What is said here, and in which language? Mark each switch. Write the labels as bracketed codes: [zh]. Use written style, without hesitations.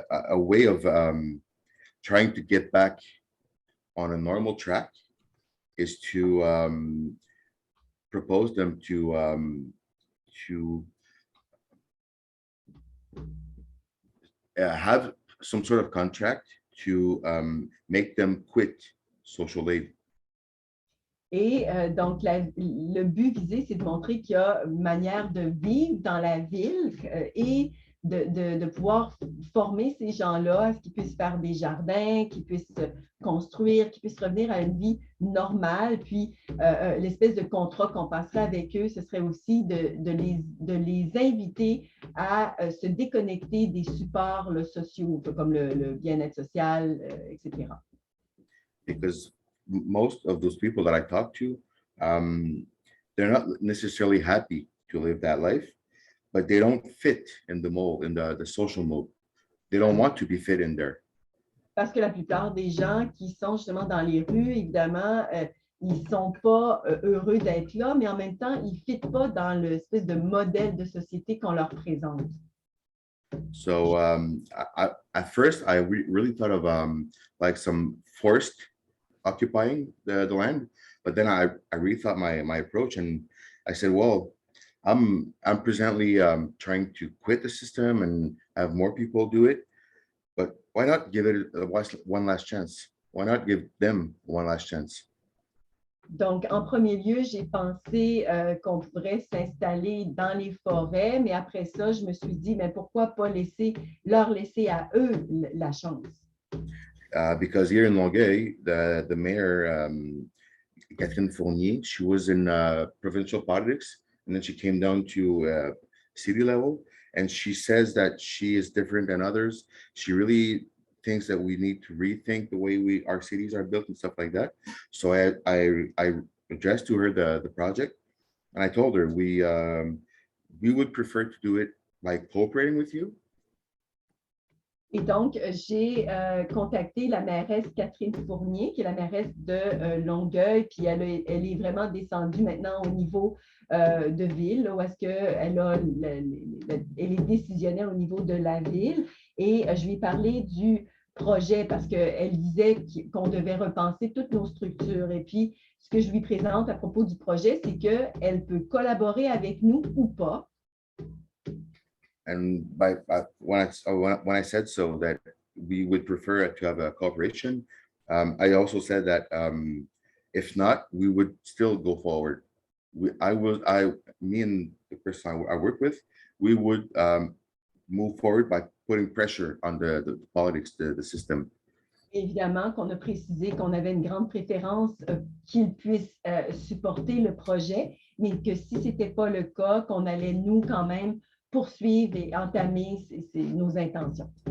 [en] a way of trying to get back on a normal track is to propose them to have some sort of contract to make them quit social aid. [fr] Et donc, le but visé, c'est de montrer qu'il y a une manière de vivre dans la ville et de pouvoir former ces gens-là à ce qu'ils puissent faire des jardins, qu'ils puissent construire, qu'ils puissent revenir à une vie normale. Puis, l'espèce de contrat qu'on passerait avec eux, ce serait aussi de les inviter à se déconnecter des supports sociaux, comme le bien-être social, etc. [en] Because most of those people that I talk to, they're not necessarily happy to live that life, but they don't fit in the mold, in the social mold. They don't want to be fit in there. [fr] Parce que la plupart des gens qui sont justement dans les rues, évidemment, ils ne sont pas heureux d'être là, mais en même temps, ils ne fitent pas dans l'espèce de modèle de société qu'on leur présente. [en] So at first, I really thought of like some forced occupying the land, but then I rethought my approach, and I said, well, I'm presently trying to quit the system and have more people do it, but why not give it one last chance? Why not give them one last chance? [fr] Donc, en premier lieu, j'ai pensé qu'on pourrait s'installer dans les forêts, mais après ça, je me suis dit, mais pourquoi pas leur laisser à eux la chance? [en] Because here in Longueuil, the mayor, Catherine Fournier, she was in provincial politics, and then she came down to city level, and she says that she is different than others. She really thinks that we need to rethink the way our cities are built and stuff like that. So I addressed to her the project, and I told her we would prefer to do it by cooperating with you. [fr] Et donc, j'ai contacté la mairesse Catherine Fournier, qui est la mairesse de Longueuil, puis elle est vraiment descendue maintenant au niveau de ville, où est-ce qu'elle elle est décisionnelle au niveau de la ville. Et je lui ai parlé du projet parce qu'elle disait qu'on devait repenser toutes nos structures. Et puis, ce que je lui présente à propos du projet, c'est qu'elle peut collaborer avec nous ou pas. [en] And when I said so that we would prefer to have a cooperation, I also said that if not, we would still go forward. Me and the person I work with, we would move forward by putting pressure on the politics, the system. [fr] Évidemment qu'on a précisé qu'on avait une grande préférence qu'ils puissent supporter le projet, mais que si ce n'était pas le cas, qu'on allait nous quand même poursuivre et entamer nos intentions.